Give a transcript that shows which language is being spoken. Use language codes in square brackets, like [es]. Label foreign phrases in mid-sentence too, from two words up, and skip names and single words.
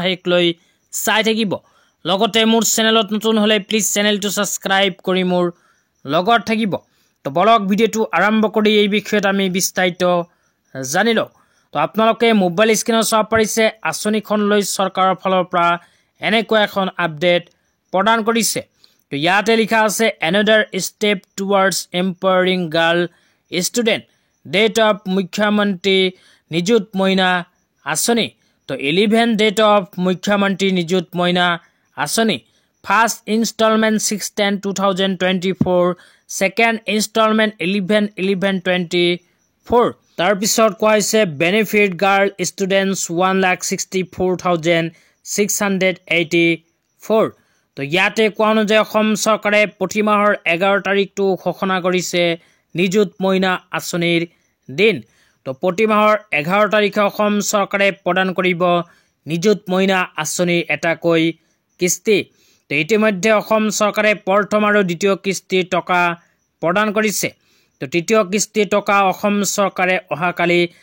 [as] শেষলৈ চাই থাকিব লগতে মোৰ চেনেলত নতুন হলে [en] please channel subscribe [as] কৰি মোৰ লগত থাকিব তো বলক ভিডিঅ'টো আৰম্ভ কৰি এই বিষয়ত আমি বিস্তাৰিত জানি লওঁ তো আপোনালোকে [en] mobile screen [as] চাব পাৰিছে আঁচনিখন লৈ চৰকাৰৰ ফালৰ পৰা এনেকুৱা এখন আপডেট প্ৰদান কৰিছে তো ইয়াতে লিখা আছে [en] another step towards empowering girl student date of [as] মুখ্যমন্ত্ৰী নিযুত মইনা আঁচনি তো 11 [en] date of [as] মুখ্যমন্ত্ৰী নিযুত মইনা আঁচনি [en] first instalment [as] 6/10/2024 [en] second instalment [as] 11/11/24 তাৰ পিছত কোৱা হৈছে [en] benefit girl students [as] 1,64,684 তো ইয়াতে কোৱা অনুযায়ী অসম চৰকাৰে প্ৰতি মাহৰ 11 তাৰিখটো ঘোষণা কৰিছে নিযুত মইনা আঁচনিৰ দিন তো প্ৰতি মাহৰ 11 তাৰিখে অসম চৰকাৰে প্ৰদান কৰিব নিযুত মইনা আঁচনিৰ এটাকৈ কিস্তি তো ইতিমধ্যে অসম চৰকাৰে প্ৰথম আৰু দ্বিতীয় কিস্তিৰ টকা প্ৰদান কৰিছে তো তৃতীয় কিস্তিৰ টকা অসম চৰকাৰে অহাকালি